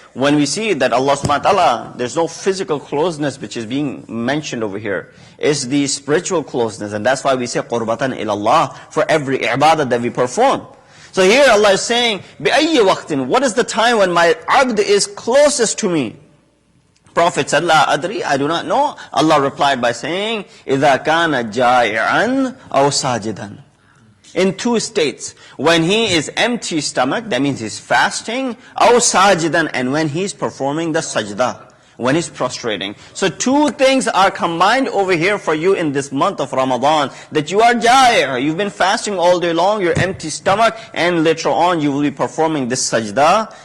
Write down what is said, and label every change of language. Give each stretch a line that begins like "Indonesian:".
English: When we see that Allah subhanahu wa ta'ala, there's no physical closeness which is being mentioned over here. It's the spiritual closeness. And that's why we say qurbatan ilallah for every ibadah that we perform. So here Allah is saying,
Arabic: بِأَيِّ وَقْتٍ,
English: what is the time when my abd is closest to me? Prophet said, La adri, I do not know. Allah replied by saying,
Arabic: إِذَا كَانَ جَائِعًا أَوْ سَاجِدًا.
English: In two states. When he is empty stomach, that means he's fasting,
Arabic: أَوْ سَاجِدًا,
English: and when he's performing the sajda, when he's prostrating. So two things are combined over here for you in this month of Ramadan, that you are ja'i', you've been fasting all day long, you're empty stomach, and later on you will be performing this sajda.